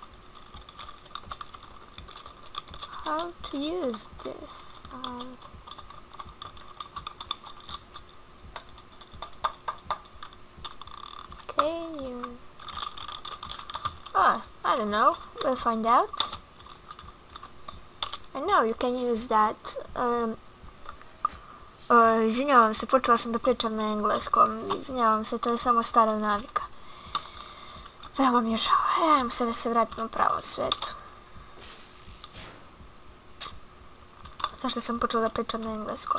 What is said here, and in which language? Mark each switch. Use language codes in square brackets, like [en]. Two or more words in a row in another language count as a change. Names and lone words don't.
[en] How to use this? Okay, you... I don't know. We'll find out. I know you can use that. [sr] Izvinjavam se, počela sam da pričam na engleskom. Izvinjavam se, to je samo stara navika. Veoma mi je žao. Ajmo se da se vratimo u pravom svetu. Zašto sam počela da pričam na engleskom?